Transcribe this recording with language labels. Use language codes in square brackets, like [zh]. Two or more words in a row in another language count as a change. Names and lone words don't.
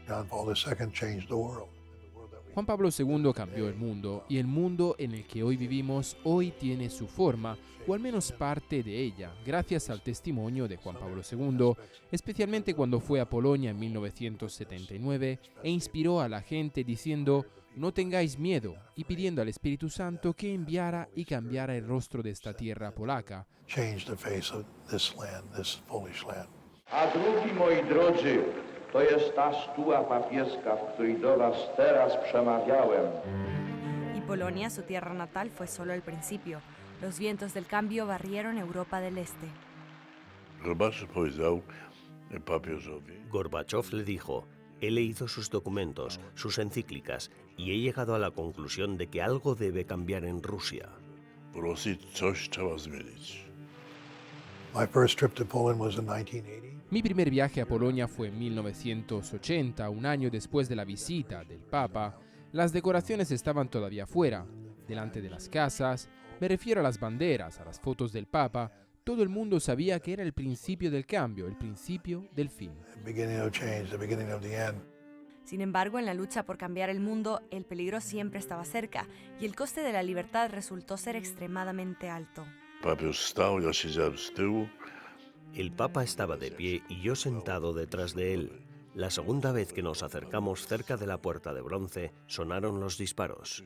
[es] Juan Pablo II cambió el mundo y el mundo en el que hoy vivimos hoy tiene su forma, o al menos parte de ella, gracias al testimonio de Juan Pablo II, especialmente cuando fue a Polonia en 1979 e inspiró a la gente diciendo «No tengáis miedo» y pidiendo al Espíritu Santo que enviara y cambiara el rostro de esta tierra polaca. [pl] A drugi, moi drodzy, To jest ta stua papieska, w której do was teraz przemawiałem. [es] Y Polonia, su tierra natal, fue solo el principio. Los vientos del cambio barrieron Europa del Este. Gorbachov le dijo: he leído sus documentos, sus encíclicas, y he llegado a la conclusión de que algo debe cambiar en Rusia. [en] My first trip to Poland was in 1980. [es] Mi primer viaje a Polonia fue en 1980, un año después de la visita del Papa. Las decoraciones estaban todavía fuera, delante de las casas. Me refiero a las banderas, a las fotos del Papa. Todo el mundo sabía que era el principio del cambio, el principio del fin. [en] The beginning of change, the beginning of the end. [es] Sin embargo, en la lucha por cambiar el mundo, el peligro siempre estaba cerca y el coste de la libertad resultó ser extremadamente alto. El Papa estaba de pie y yo sentado detrás de él. La segunda vez que nos acercamos cerca de la puerta de bronce, sonaron los disparos.